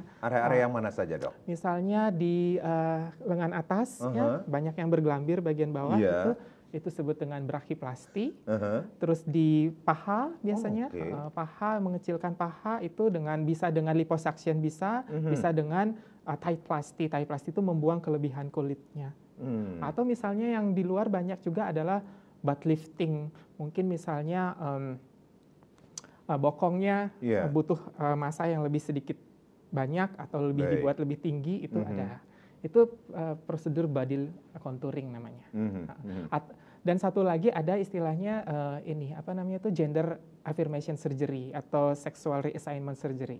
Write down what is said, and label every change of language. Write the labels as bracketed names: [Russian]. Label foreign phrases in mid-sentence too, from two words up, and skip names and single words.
[Indonesian] Area-area yang mana saja dok? misalnya di lengan atas, ya, banyak yang bergelambir bagian bawah, itu disebut dengan brachiplasti. Terus di paha biasanya, paha, mengecilkan paha itu bisa dengan liposuction, bisa dengan thigh-plasti. Thigh-plasti itu membuang kelebihan kulitnya. Atau misalnya yang di luar banyak juga adalah [English] butt lifting. [Indonesian] Mungkin misalnya bokongnya butuh massa yang lebih sedikit banyak atau lebih dibuat lebih tinggi, itu ada. Itu prosedur [English] body contouring [Indonesian] namanya. Dan satu lagi ada istilahnya [English] gender affirmation surgery [Indonesian] atau [English] sexual reassignment surgery.